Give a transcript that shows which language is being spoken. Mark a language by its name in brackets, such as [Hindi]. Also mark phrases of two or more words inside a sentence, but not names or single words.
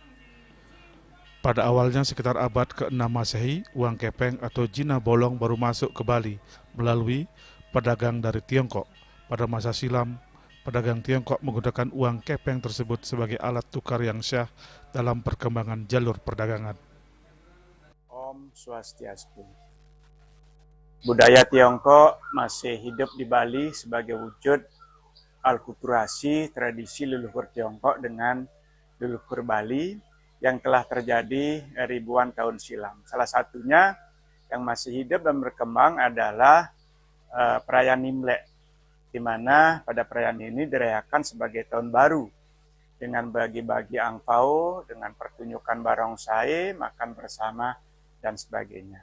[Indonesian] Pada awalnya sekitar abad ke-6 Masehi, uang kepeng atau jina bolong baru masuk ke Bali melalui pedagang dari Tiongkok. Pada masa silam, pedagang Tiongkok menggunakan uang kepeng tersebut sebagai alat tukar yang syah dalam perkembangan jalur perdagangan. [Balinese] Om Swastiastu. [Indonesian] Budaya Tiongkok masih hidup di Bali sebagai wujud alkulturasi tradisi leluhur Tiongkok dengan leluhur Bali yang telah terjadi ribuan tahun silam. Salah satunya yang masih hidup dan berkembang adalah perayaan Imlek, di mana pada perayaan ini dirayakan sebagai tahun baru dengan bagi-bagi angpau, dengan pertunjukan barongsai, makan bersama, dan sebagainya.